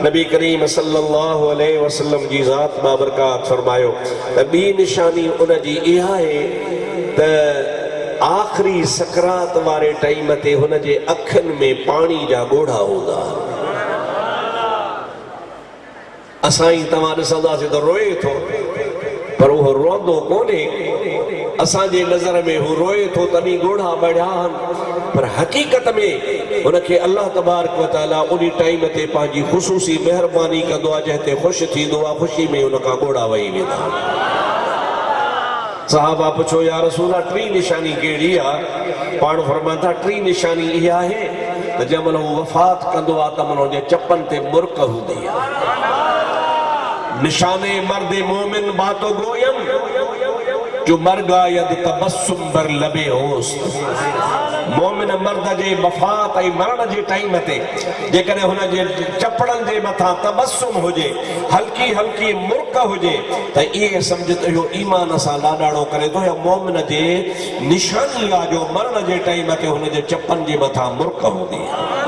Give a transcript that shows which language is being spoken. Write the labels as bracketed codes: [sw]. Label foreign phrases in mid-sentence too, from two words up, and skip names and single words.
[sd] नबी करीम [ar] صلى الله عليه وسلم [sd] जी ज़ात बाबरकात फरमायो त ॿी निशानी उनजी इहा आहे त आख़िरी सकरात वारे टाइम ते हुन जे अखियुनि में पाणी जा ॻोढ़ा हूंदा। असां ई तव्हां ॾिसंदासीं त रोए थो, पर उहो रोंदो कोन्हे। असांजे नज़र में हू रोए थो तॾहिं ॻोढ़ा बढ़िया आहिनि, पर हक़ीक़त में उनखे [ar] الله تبارک و تعالی [sd] उन टाइम ते पंहिंजी ख़ुशूसी महिरबानी कंदो आहे, जंहिं ते ख़ुशि थींदो आहे, ख़ुशी में उनखां ॻोढ़ा वही वेंदा। साहबा पुछो या रसूला टी निशानी कहिड़ी आहे? पाण फरमाइनि था टी निशानी इहा आहे त जंहिंमहिल हू वफ़ात कंदो आहे त मन हुनजे चपनि ते मुर्क हूंदी आहे। [fa] نشان مرد مومن با تو گویم چو مرگ آید تبسم بر لب اوست. [sd] मोमिन मर्द जे वफ़ात ऐं मरण जे टाइम ते जेकॾहिं हुन जे चपड़नि जे मथां तबस्सुम हुजे, हल्की हल्की मुर्क हुजे, त इहे सम्झ त इहो ईमान सां लाॾाणो करे थो या मोमिन जे निशानी आहे जो मरण जे टाइम ते हुन जे चपनि जे मथां मुर्क हूंदी आहे।